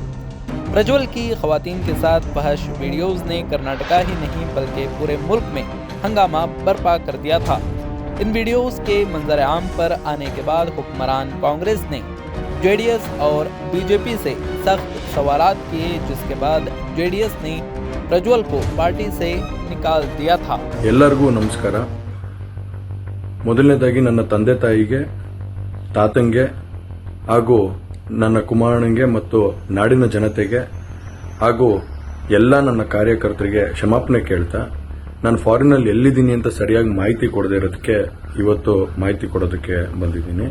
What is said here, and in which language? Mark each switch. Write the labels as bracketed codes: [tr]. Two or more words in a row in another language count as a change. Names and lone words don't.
[ur] پرجول کی خواتین کے ساتھ فحش ویڈیوز نے کرناٹکا ہی نہیں بلکہ پورے ملک میں ہنگامہ برپا کر دیا تھا. ان ویڈیوز کے منظر عام پر آنے کے بعد حکمران کانگریس نے جے ڈی ایس اور بی جے پی سے سخت سوالات کیے، جس کے بعد جے ڈی ایس نے پرجول کو پارٹی سے نکال دیا تھا. [kn] ಎಲ್ಲರಿಗೂ ನಮಸ್ಕಾರ। ಮೊದಲನೇದಾಗಿ ನನ್ನ ತಂದೆ ತಾಯಿಗೆ, ತಾತಂಗೆ ಹಾಗೂ ನನ್ನ ಕುಮಾರನಿಗೆ ಮತ್ತು ನಾಡಿನ ಜನತೆಗೆ ಹಾಗೂ ಎಲ್ಲ ನನ್ನ ಕಾರ್ಯಕರ್ತರಿಗೆ ಕ್ಷಮಾಪಣೆ ಕೇಳ್ತಾ, ನಾನು ಫಾರಿನಲ್ಲಿ ಎಲ್ಲಿದ್ದೀನಿ ಅಂತ ಸರಿಯಾಗಿ ಮಾಹಿತಿ ಕೊಡದೇ ಇರೋದಕ್ಕೆ ಇವತ್ತು ಮಾಹಿತಿ ಕೊಡೋದಕ್ಕೆ ಬಂದಿದ್ದೀನಿ।